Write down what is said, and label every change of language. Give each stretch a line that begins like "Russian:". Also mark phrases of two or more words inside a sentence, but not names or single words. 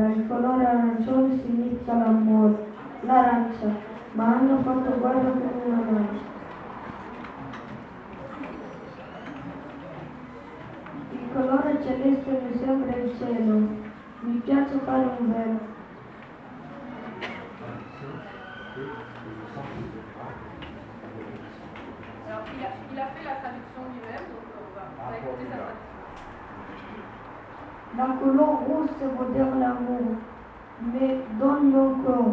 Italian: Il colore arancione significa l'amore, l'arancia, ma hanno fatto guerra con un'arancia. Il colore celeste mi sembra il cielo, mi piace fare un velo.
French: Alors, il a fait la traduction lui-même, donc on va écouter sa traduction. La couleur rouge, ça veut dire l'amour, mais dans mon corps.